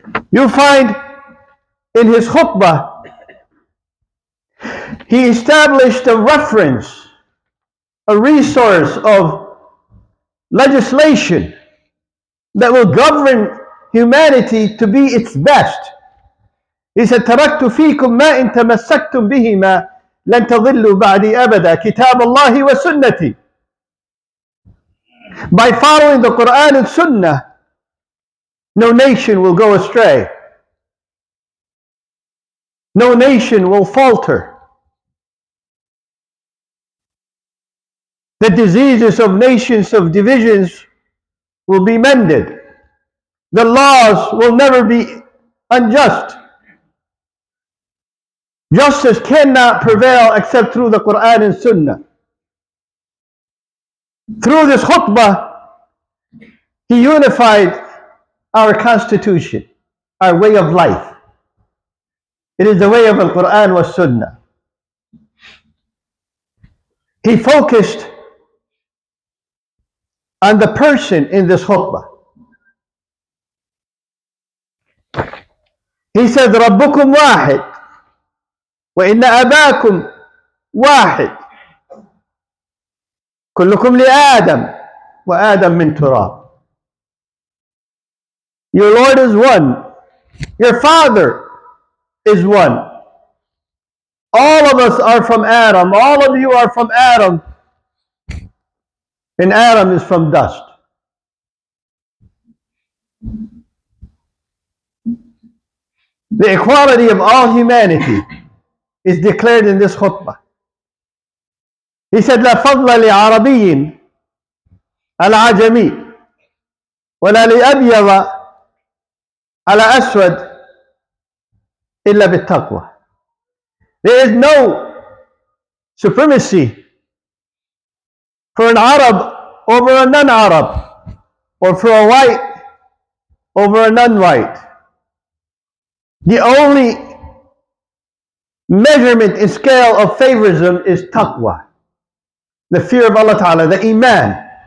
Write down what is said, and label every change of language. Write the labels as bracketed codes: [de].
[en] You'll find in his khutbah, he established a reference, a resource of legislation that will govern humanity to be its best. He said, [ar] تَرَكْتُ فِيكُمْ مَا إِن تَمَسَّكْتُمْ بِهِمَا لَن تَضِلُّوا بَعْدِي أَبَدًا كِتَابَ اللَّهِ وَسُنَّتِي. [en] By following the Quran and Sunnah, no nation will go astray. No nation will falter. The diseases of nations of divisions will be mended. The laws will never be unjust. Justice cannot prevail except through the Quran and Sunnah. Through this khutbah, he unified our constitution, our way of life. It is the way of the Quran wa Sunnah. He focused on the person in this khutbah. He said, [ar] رَبُّكُمْ وَاحِدٌ وَإِنَّ أَبَاكُمْ وَاحِدٌ كُلُّكُمْ لِآدَمَ وَآدَمْ مِنْ تُرَابٍ. [en] Your Lord is one. Your Father is one. All of us are from Adam. All of you are from Adam. And Adam is from dust. The equality of all humanity is declared in this khutbah. He said, [ar] لا فضل لعربي العجمي ولا لأبيض على أسود إلا بالتقوى. [en] There is no supremacy for an Arab over a non-Arab, or for a white over a non-white. The only measurement and scale of favorism is taqwa, the fear of Allah Ta'ala, the iman.